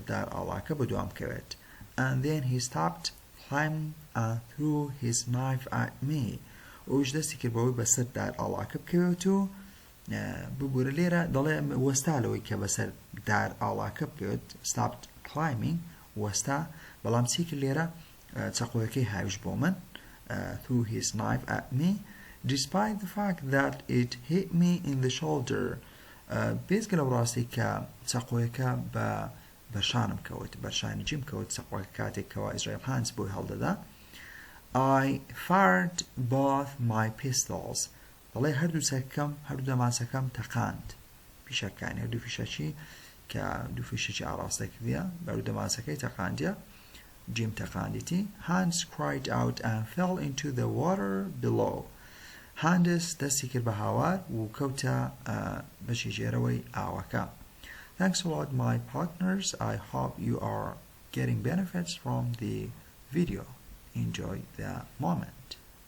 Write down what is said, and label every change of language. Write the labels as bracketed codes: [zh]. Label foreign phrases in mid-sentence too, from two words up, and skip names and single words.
[ckb] دار ئاڵاکە بەدوام کەوێت [en] and then he stopped climbing and threw his knife at me [ckb] ئەویش دەستی کرد بەوەی بەسەر دار ئاڵاکە بکەوێت و ببوورە لێرە دەڵێ وەستالەوەی کە بەسەر دار ئاڵاکە بکەوێت stopped [en] climbing [ckb] وەستا بەڵام چی کرد لێرە چەقۆیەکەی هاویش بۆ من [en] threw his knife at me despite the fact that it hit me in the shoulder [ckb] بێزگە لەو ڕاستی کە چەقۆیەکە بە بەرشانم کەوت بەرشانی جیم کەوت چەقۆیەکە کاتێکەوە ئیزرائیل هانس بۆی هەڵدەدا [en] I fired both my pistols [ckb] دەڵێ هەردوو چەکەم هەردوو دەماسەکەم تەقاند پیشەکانی هەردوو فیشەکی کە دوو فیشێکی ئاڕاستە کردیە بەردوو دەماسەکەی تەقاندیە جیم تەقاندیتی [en] Hans cried out and fell into the water below Hans [ckb] دەستی کرد بە هاوار و کەوتە بەشی ژێرەوەی ئاوەکە [en] Thanks a lot my partners I hope you are getting benefits from the video Enjoy the moment